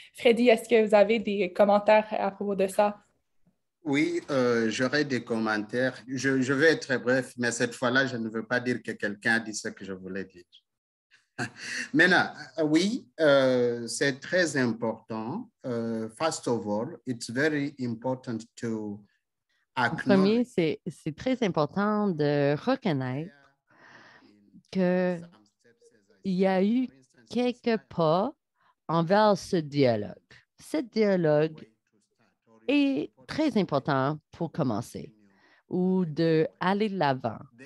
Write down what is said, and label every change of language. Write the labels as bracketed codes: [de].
[fr] Freddy, est-ce que vous avez des commentaires à propos de ça? Oui, j'aurais des commentaires. Je vais être très bref, mais cette fois-là, je ne veux pas dire que quelqu'un a dit ce que je voulais dire. Maintenant, oui, c'est très important. [en] First of all, it's very important to [fr] En premier, c'est très important de reconnaître qu'il y a eu quelques pas envers ce dialogue. Ce dialogue est très important pour commencer ou d'aller de l'avant.